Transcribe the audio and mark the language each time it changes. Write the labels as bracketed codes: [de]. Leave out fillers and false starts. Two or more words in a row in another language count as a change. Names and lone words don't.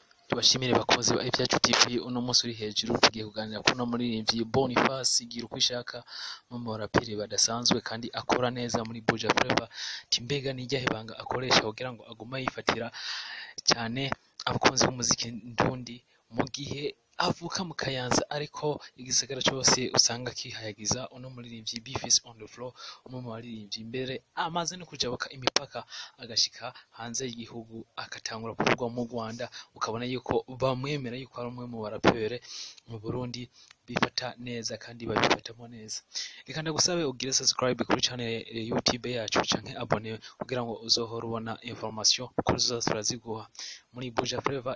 [rn] Tubashimire bakozi ba Ibyacu TV, uno munsi uri hejuru tugiye kuganira kuno muririmbyi Boniface gira uko ishaka mu baraperi badasanzwe kandi akora neza muri Buja Flava. Timbega nijya hebanga akoresha kugira ngo aguma yifatira cyane abakunzi b'umuziki ndundi mu gihe avuka mu Kayanza ariko igisagara cyose usanga kihayagiza. Uno muririmbyi Bface on the floor, umwe mu baririmbyi imbere amaze no kujabuka imipaka agashika hanze y'igihugu akatangura kuvugwa mu Rwanda, ukabona yuko bamwemera yuko ari umwe mu barapere mu Burundi bifata neza kandi babifatamo neza. Reka ndagusabe ugire subscribe kuri channel YouTube yacu canke abone kugira ngo uzohora ubona information ko turaziguha muri Buja Flava.